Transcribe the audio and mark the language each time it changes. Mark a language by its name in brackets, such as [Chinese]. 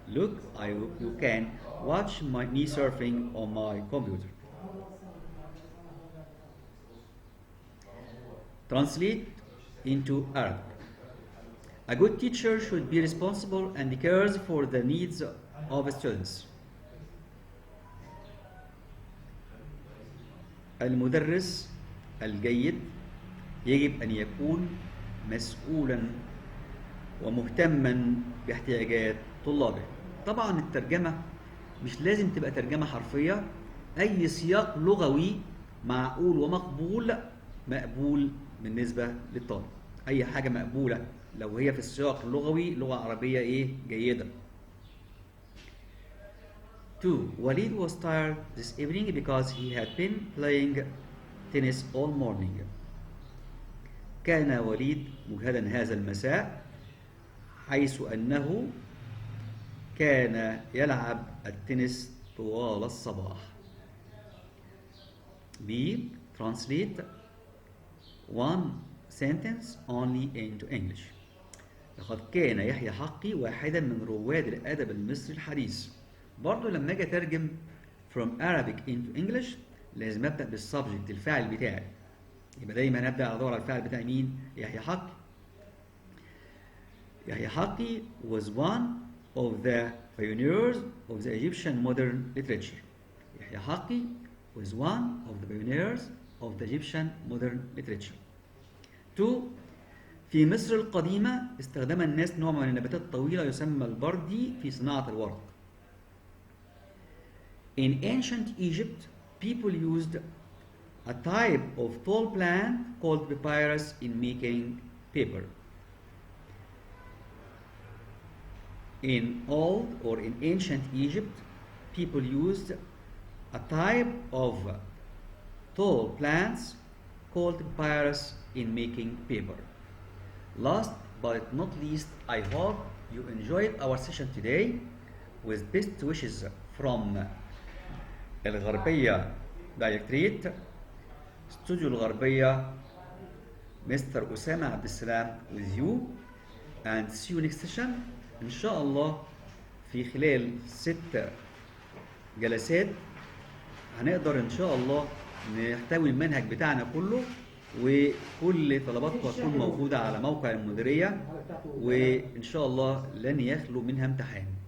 [English] Look, you can watch me surfing on my computer. Translate into Arabic. A good teacher should be responsible and cares for the needs of students. [Arabic] المدرس الجيد يجب أن يكون مسؤولا ومهتما باحتياجات طلابه. طبعا الترجمة مش لازم تبقى ترجمة حرفية. أي سياق لغوي معقول ومقبول مقبول بالنسبة للطالب. أي حاجة مقبولة لو هي في السياق اللغوي لغة عربية جيدة. 2. [English] Walid was tired this evening because he had been playing tennis all morning. [Arabic] كان وليد مجهدا هذا المساء حيث أنه كان يلعب التنس طوال الصباح. [English] B. Translate one sentence only into English. [Arabic] لقد كان يحيى حقي واحدا من رواد الأدب المصري الحديث. برضه لما اجي اترجم [English] from Arabic into English [Arabic] لازم ابدا بالسبجكت الفاعل بتاعي. يبقى دايما هبدا ادور على الفاعل بتاعي مين؟ يحيى حقي. [English] يحيى حقي was one of the pioneers of the Egyptian modern literature. يحيى حقي was one of the pioneers of the Egyptian modern literature. 2. [Arabic] في مصر القديمة استخدم الناس نوع من النباتات الطويلة يسمى البردي في صناعة الورق. [English] In ancient Egypt, people used a type of tall plant called papyrus in making paper. In old or in ancient Egypt, people used a type of tall plants called papyrus in making paper. Last but not least, I hope you enjoyed our session today with best wishes from الغربية directorate studio الغربية mister أسامة عبد السلام with you and see you next session [Arabic] إن شاء الله. في خلال 6 جلسات هنقدر إن شاء الله نحتوي المنهج بتاعنا كله وكل طلباتكم هتكون موجودة على موقع المديرية وإن شاء الله لن يخلو منها امتحان.